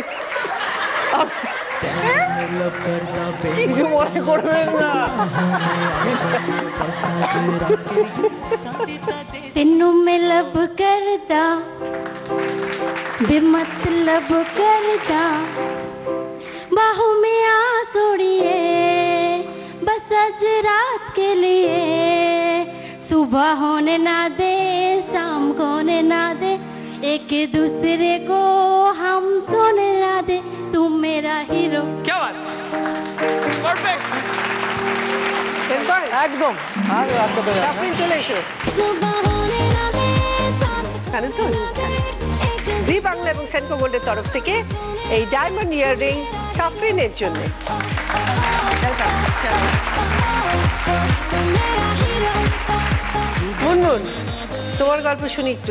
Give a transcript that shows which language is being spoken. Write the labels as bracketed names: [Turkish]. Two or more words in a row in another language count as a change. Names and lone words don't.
[Bangla] কিছু মনে করবেন না। [Punjabi] ਤੇਨੂੰ ਮੈਂ ਲਵ ਕਰਦਾ [Hindi] बेमतलब करदा बाहों में आ सोड़िए बस आज रात के लिए सुबह होने ना दे शाम को होने ना दे एक दूसरे को हम सोने ना दे तू मेरा हीरो। क्या बात परफेक्ट [Bangla] একদম আর রাত কত যায়? আপনি চলে এসো [Hindi] सुबह होने ना दे [Bangla] জানেন তো জি বাংলা এবং সেনকো গোল্ডের তরফ থেকে এই [English] diamond earring [Bangla] সাফরিনের জন্য মুনমুন তোমার গল্প শুনি একটু।